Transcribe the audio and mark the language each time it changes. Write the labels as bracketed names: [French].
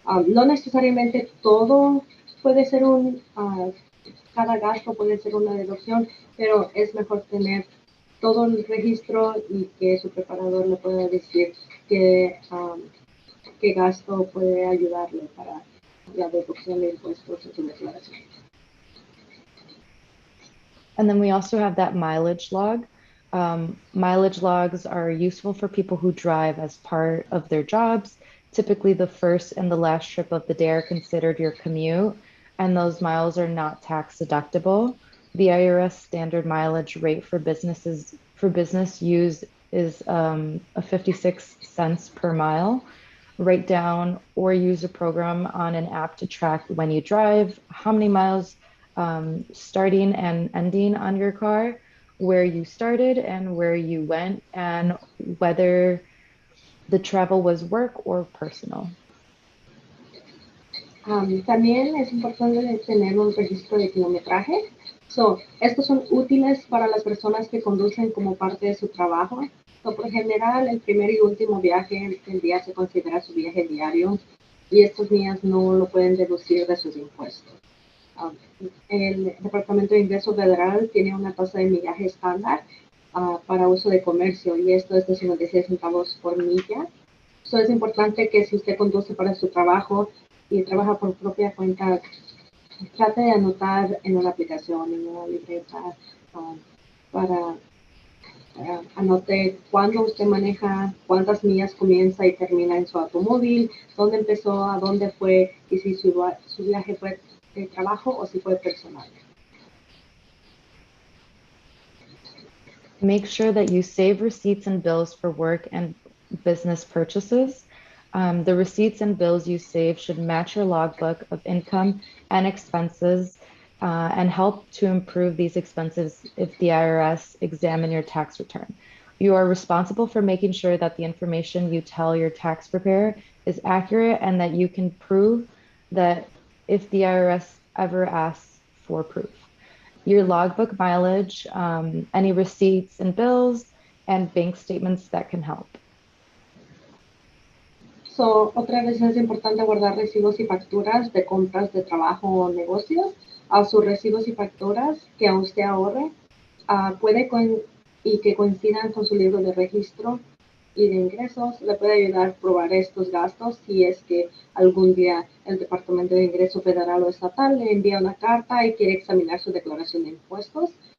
[Spanish] No necesariamente todo puede ser cada gasto puede ser una deducción, pero es mejor tener todo el registro y que su preparador le pueda decir qué gasto puede ayudarle para la deducción de impuestos en su declaración. [English] And then we also have that mileage log. Mileage logs are useful for people who drive as part of their jobs. Typically, the first and the last trip of the day are considered your commute, and those miles are not tax deductible. The IRS standard mileage rate for business use is a 56 cents per mile. Write down or use a program on an app to track when you drive, how many miles starting and ending on your car, where you started and where you went, and whether the travel was work or personal. [Spanish] También es importante tener un registro de kilometraje. Estos son útiles para las personas que conducen como parte de su trabajo. Por general, el primer y último viaje del día se considera su viaje diario y estos días no lo pueden deducir de sus impuestos. El Departamento de Ingreso Federal tiene una tasa de millaje estándar para uso de comercio y esto es de 56 centavos por milla. Es importante que si usted conduce para su trabajo y trabaja por propia cuenta, trate de anotar en una aplicación, en una libreta, para anote cuándo usted maneja, cuántas millas comienza y termina en su automóvil, dónde empezó, a dónde fue y si su viaje fue de trabajo o si fue personal. [English] Make sure that you save receipts and bills for work and business purchases. The receipts and bills you save should match your logbook of income and expenses and help to improve these expenses if the IRS examine your tax return. You are responsible for making sure that the information you tell your tax preparer is accurate and that you can prove that if the IRS ever asks for proof. Your logbook mileage, any receipts and bills, and bank statements that can help. [Spanish] So, otra vez es importante guardar recibos y facturas de compras de trabajo o negocios. A sus recibos y facturas que a usted ahorre y que coincidan con su libro de registro y de ingresos. Le puede ayudar a probar estos gastos si es que algún día el Departamento de Ingreso Federal o Estatal le envía una carta y quiere examinar su declaración de impuestos.